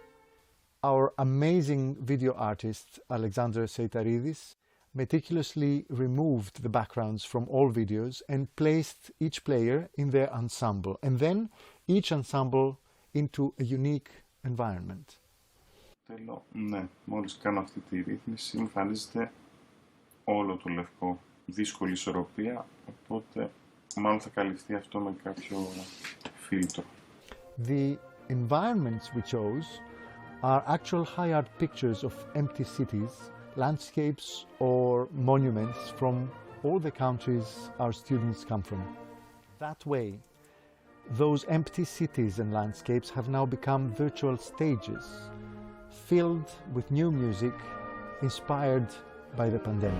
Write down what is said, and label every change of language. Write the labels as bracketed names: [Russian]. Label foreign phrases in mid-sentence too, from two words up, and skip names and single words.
[English] Our amazing video artist, Alexander Seitaridis, meticulously removed the backgrounds from all videos and placed each player in their ensemble, and then each ensemble into a unique environment. [Greek] Θέλω, ναι, μόλις κάνω αυτή τη ρύθμιση εμφανίζεται όλο το λευκό, δύσκολη ισορροπία, οπότε μάλλον θα καλυφθεί αυτό με κάποιο φίλτρο. [English] The environments we chose are actual high art pictures of empty cities, landscapes or monuments from all the countries our students come from. That way, those empty cities and landscapes have now become virtual stages, filled with new music inspired by the pandemic.